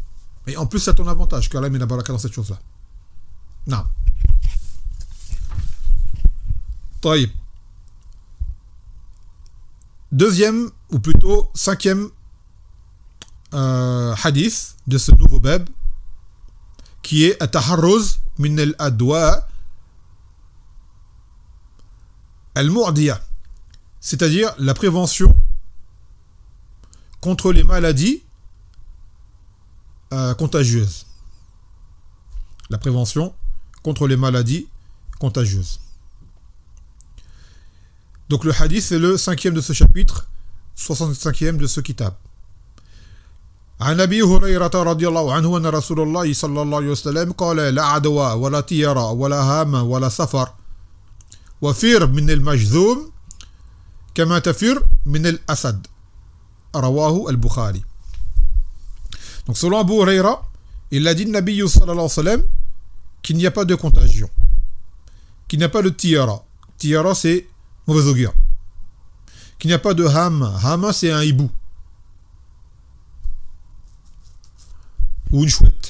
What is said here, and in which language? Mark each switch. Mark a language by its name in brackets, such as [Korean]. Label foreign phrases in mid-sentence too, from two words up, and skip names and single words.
[French] Et en plus, c'est à ton avantage, qu'Allah met la baraka dans cette chose-là. Non. Taïb. Deuxième, ou plutôt cinquième hadith de ce nouveau bab, qui est [Arabic] التحرز من العدوى المعدية, [French] c'est-à-dire la prévention contre les maladies contagieuses. La prévention contre les maladies contagieuses. Donc le hadith c'est le 5e de ce chapitre, 65e de ce kitab. [Arabic] عن أبي هريرة رضي الله عنه أن رسول الله صلى الله عليه وسلم قال لا عدوى ولا طيرة ولا هام ولا سفر وفر من المجذوم كما تفر من الأسد رواه البخاري. [French] Donc selon Abu Huraira, il a dit le Nabi [Arabic] صلى الله عليه وسلم [French] qu'il n'y a pas de contagion, qu'il n'y a pas de tiyara. Tiyara c'est mauvais augure. Qu'il n'y a pas de hama. Hama c'est un hibou. Ou une chouette.